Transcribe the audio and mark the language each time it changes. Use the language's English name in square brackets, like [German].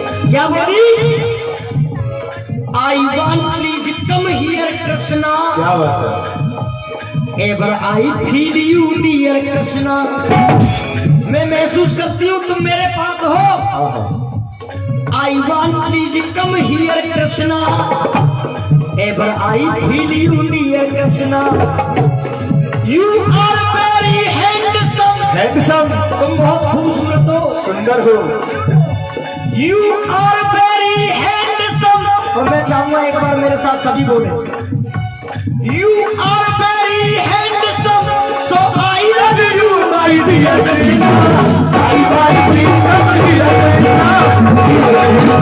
[Hindi] क्या बोली? [English] I want please come here Krishna. [Hindi] क्या बात है? [English] Ever I feel you dear Krishna. [Hindi] मैं महसूस करती हूँ तुम मेरे पास हो। [English] I want please come here Krishna. Ever I feel you near Krishna. You are very handsome. [Hindi] तुम बहुत खूबसूरत हो, सुंदर हो। [English] You are very handsome. [Hindi] और मैं चाहूंगा एक बार मेरे साथ सभी बोले, [English] You are very handsome. So I love you my dear Krishna. I want please come here Krishna.